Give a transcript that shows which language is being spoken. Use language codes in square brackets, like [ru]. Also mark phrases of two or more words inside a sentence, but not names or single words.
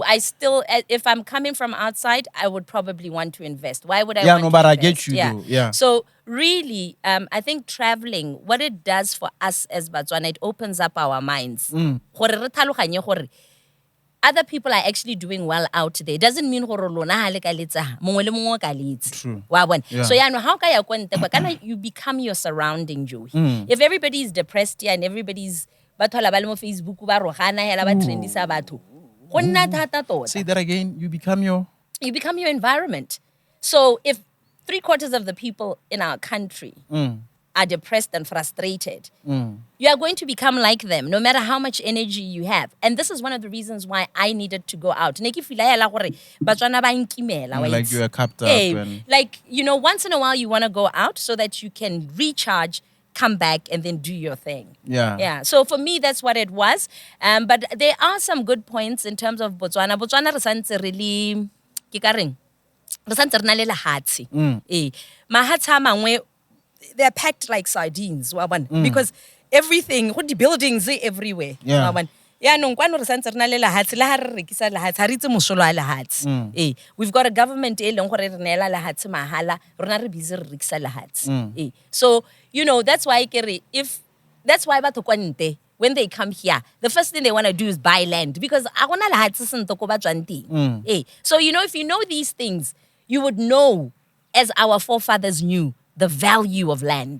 [en] I still, if I'm coming from outside, I would probably want to invest. Why would I? Yeah, want no, to but invest? I get you. Yeah. Though. Yeah. So really, I think traveling, what it does for us as Batswana, it opens up our minds. Other people are actually doing well out there. It doesn't mean [tn] gore lona ha le ka letsa mongwe le mongwe ka letse. [en] True. [tn] Wa bona. [en] Yeah. So how [tn] ka ya kwente kana [en] you become your surrounding, Joey. If everybody is depressed here and everybody's [tn] ba thola ba le mo Facebook ba rogana hela ba trendisa batho go nna thata tota. [en] Say that again. You become your environment. So if 3/4 of the people in our country are depressed and frustrated, you are going to become like them, no matter how much energy you have. And this is one of the reasons why I needed to go out. Like you are capped up. Like, once in a while you want to go out so that you can recharge, come back, and then do your thing. Yeah. So for me, that's what it was. But there are some good points in terms of Botswana. [tn] Botswana re santse really, ke ka reng? Re santse re na le lehatshe. Mahatshe a mangwe, [en] they're packed like sardines, because everything, the buildings are everywhere. We've got a government so that's why when they come here, the first thing they want to do is buy land because so if you know these things, you would know, as our forefathers knew, the value of land.